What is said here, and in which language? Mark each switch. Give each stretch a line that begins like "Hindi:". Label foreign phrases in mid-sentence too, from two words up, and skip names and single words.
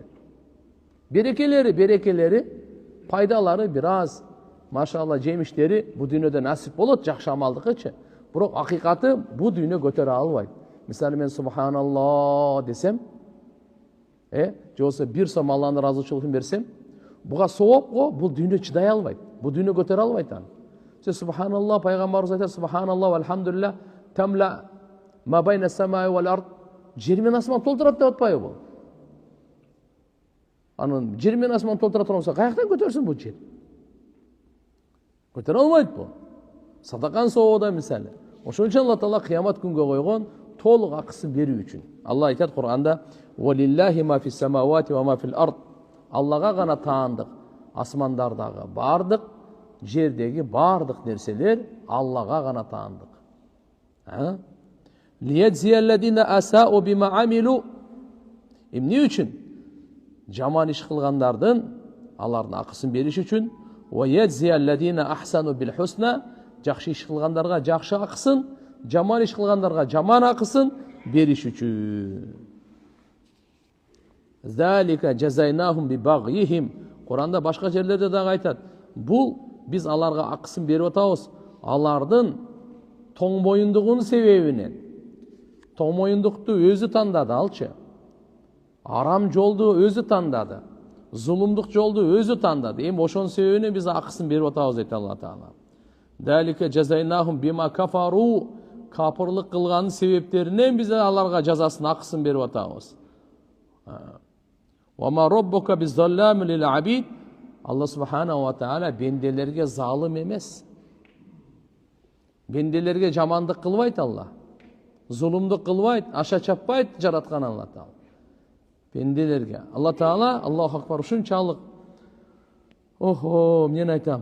Kyrgyz: Берекелери, пайдалары бир аз, машалла жемиштери бу дүйнөдө насип болот, жакшы амалдыкычы. Бирок акыйкаты бу дүйнө көтөрө албайт. Мисалы мен субханалла десем, же болбосо бир сом Алланын ыраазычылыгын берсем, буга соопго бул дүйнө чыдай албайт. Бул дүйнө көтөрө албайт аны.
Arabic: Субханалла,
Kyrgyz: пайгамбарыбыз айтат,
Arabic: سبحان الله والحمد لله تملأ ما بين السماء والأرض.
Kyrgyz: Жер менен асман толтурат деп атпайбы бул? Анын жер менен асман толтура турган болсо, каяктан көтөрсүн бул жер? Көтөрө албайт бул. Садакан соодо мисалы. Ошон үчүн Алла Таала кыямат күнгө койгон толук акысын берүү үчүн. Алла айтат Кур'анда:
Arabic: "ولله ما في السماوات وما في الأرض."
Kyrgyz: Аллага гана таандык. Асмандардагы бардык, жердеги бардык нерселер Аллага гана таандык.
Arabic: ليجزي الذين أساءوا بما عملوا.
Kyrgyz: Эмне үчүн? Жаман иш кылгандардын алардын акысын бериш үчүн.
Arabic: ويجزي الذين أحسنوا بالحسنى.
Kyrgyz: Жакшы иш кылгандарга жакшы акысын, жаман иш кылгандарга жаман акысын бериш үчүн.
Arabic: ذلك جزيناهم ببغيهم.
Kyrgyz: Куранда башка жерлерде дагы айтат. Бул биз аларга акысын берип атабыз. Алардын тоңмоюндугунун себебинен. Тоңмоюндукту өзү тандады алчы. Арам жолду өзү тандады. Зулумдук жолду өзү тандады. Эми ошонун себебинен биз акысын берип атабыз дейт Алла Таала.
Arabic: ذلك جزيناهم بما كفروا.
Kyrgyz: Капырлык кылганын себептеринен биз аларга жазасын, акысын берип атабыз.
Arabic: وما ربك بظلام للعبيد.
Kyrgyz: Алла
Arabic: سبحانه وتعالى
Kyrgyz: бенделерге залым эмес. Бенделерге жамандык кылбайт Алла. Зулумдук кылбайт, аша чаппайт жараткан Алла Таала. Бенделерге. Алла Таала,
Arabic: الله أكبر,
Kyrgyz: ушунчалык. Охо, мен айтам.